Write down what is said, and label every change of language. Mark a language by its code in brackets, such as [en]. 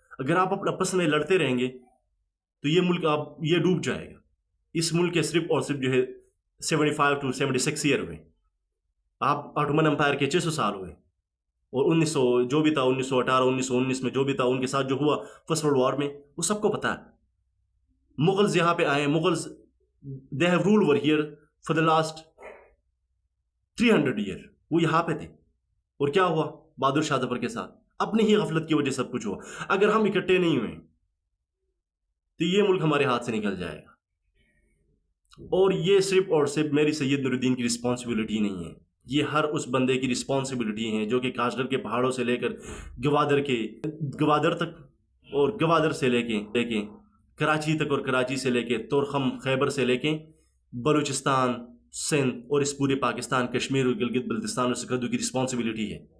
[ur] اگر آپ اپنا آپس میں لڑتے رہیں گے تو یہ ملک یہ ڈوب جائے گا. اس ملک کے صرف اور صرف جو ہے 75 to 76 ایئر ہوئے. آپ آٹومن امپائر کے 600 سال ہوئے, اور 1900 جو بھی تھا, 1918 1919 میں جو بھی تھا ان کے ساتھ جو ہوا فرسٹ ورلڈ وار میں, وہ سب کو پتہ ہے. مغلز یہاں پہ آئے, [en] Mughals they have ruled over here for the last 300 years. [ur] وہ یہاں پہ تھے, اور کیا ہوا بہادر شاہ ظفر کے ساتھ؟ اپنی ہی غفلت کی وجہ سب کچھ ہوا. اگر ہم اکٹھے نہیں ہوئے تو یہ ملک ہمارے ہاتھ سے نکل جائے گا. اور یہ صرف اور صرف میری سید نور الدین کی رسپانسبلٹی نہیں ہے, یہ ہر اس بندے کی رسپانسبلٹی ہے جو کہ کاشغر کے پہاڑوں سے لے کر گوادر تک, اور گوادر سے لے کے کراچی تک, اور کراچی سے لے کے تورخم خیبر سے لے کے بلوچستان, سندھ, اور اس پورے پاکستان, کشمیر اور گلگت بلتستان اور سکردو کی رسپانسبلٹی ہے.